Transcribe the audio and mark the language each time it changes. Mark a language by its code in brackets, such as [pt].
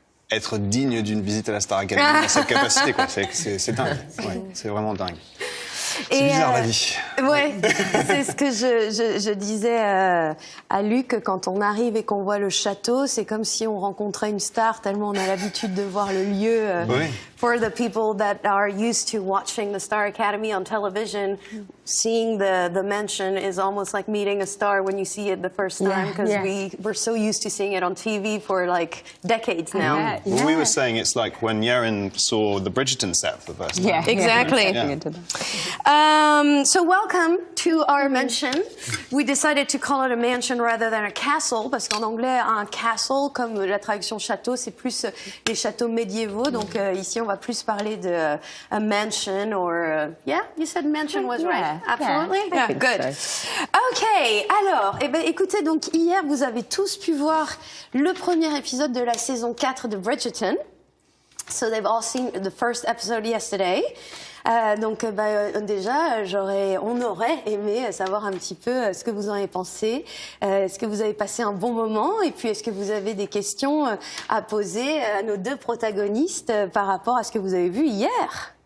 [fr] être digne d'une visite à la Star Academy dans cette capacité, quoi. C'est dingue. Ouais, c'est vraiment dingue. C'est bizarre, la vie. Ouais, c'est ce que je disais à Luc, quand on arrive et qu'on voit le château, c'est comme si on rencontrait une star, tellement on a l'habitude de voir le lieu. Oui. [en] For the people that are used to watching the Star Academy on television, seeing the mansion is almost like meeting a star when you see it the first time, because we're so used to seeing it on TV for like decades now. Well, we were saying it's like when Yerin saw the Bridgerton set for the first time. Yeah. Exactly. Yeah. So welcome to our mansion. We decided to call it a mansion rather than a castle, [fr] parce qu'en anglais, un castle, comme la traduction château, c'est plus les châteaux médiévaux. Donc ici, on va plus parler de a mansion or... [en] yeah, you said mansion was right? Absolutely? Yeah, good. [fr] OK, alors, écoutez, donc hier, vous avez tous pu voir le premier épisode de la saison 4 de Bridgerton. [en] So they've all seen the first episode yesterday. [fr] Donc déjà, on aurait aimé savoir un petit peu ce que vous en avez pensé. Est-ce que vous avez passé un bon moment? Et puis, est-ce que vous avez des questions à poser à nos deux protagonistes par rapport à ce que vous avez vu hier?